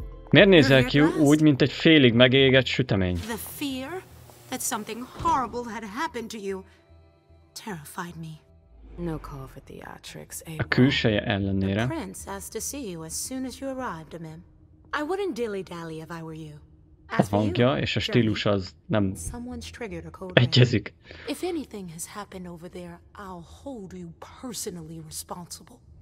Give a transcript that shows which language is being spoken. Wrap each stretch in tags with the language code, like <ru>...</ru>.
<hu>Miért nézel ki úgy, mint egy félig megégett sütemény?</hu> <en>The fear that something horrible had happened to you terrified me. No call for theatrics,</en> <hu>A külseje ellenére.</hu> <en>The prince asked to see you as soon as you arrived, Mim. I wouldn't dilly-dally if I were you.</en> <hu>A hangja és a stílus az nem egyezik.</hu> <en>If anything has happened over there, I'll hold you personally responsible.</en>